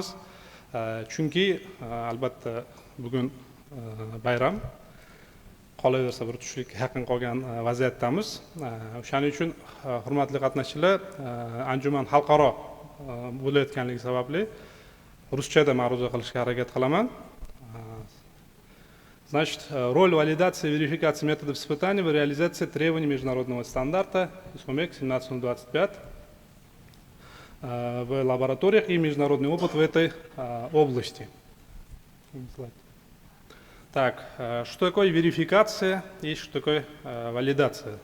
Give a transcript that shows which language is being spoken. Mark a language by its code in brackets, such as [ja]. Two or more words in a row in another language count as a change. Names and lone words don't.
[uz] Chunki albatta bugun bayram. Qolaversa bir tushlikka yaqin qolgan vaziyatdamiz. O'shaning uchun hurmatli qatnashchilar, anjuman xalqaro bo'layotganligi sababli ruschada ma'ruza qilishga harakat qilaman. [ru] Значит, роль валидации и верификации методов испытаний в реализации требований международного стандарта ИСМОМЕК 17025 в лабораториях и международный опыт в этой области. Так, что такое верификация и что такое валидация?